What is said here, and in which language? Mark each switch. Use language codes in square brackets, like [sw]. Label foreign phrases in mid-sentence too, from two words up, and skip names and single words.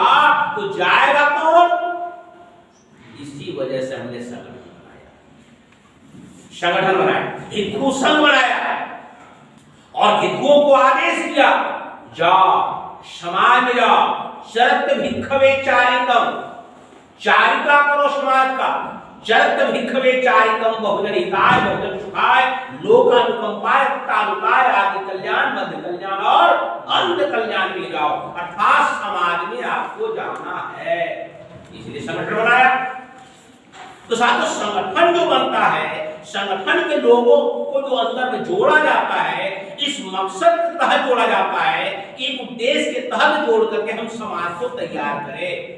[hi] तो जाएगा कौन? इसी वजह से हमने संगठन बनाया, भिक्षु संघ बनाया और भिक्षुओं को आदेश दिया, जाओ समाज में जाओ, [pi] शरत भिक्षवे चारिकम, [hi] चारिका करो समाज का, [pi] शरत भिक्षवे चारिकम, बहुजन हिताय, बहुजन सुखाय, लोकानुकंपाय, तालुकाय, [hi] आदि कल्याण, मध्य कल्याण और अंत कल्याण के लिए जाओ। अर्थात समाज में आपको जाना है, इसलिए संगठन बनाया। तो साथों संगठन जो बनता है, संगठन के लोगों को जो अंदर में जोड़ा जाता है, इस मकसद के तहत जोड़ा जाता है कि एक उद्देश्य के तहत जोड़ करके हम समाज को तैयार करें।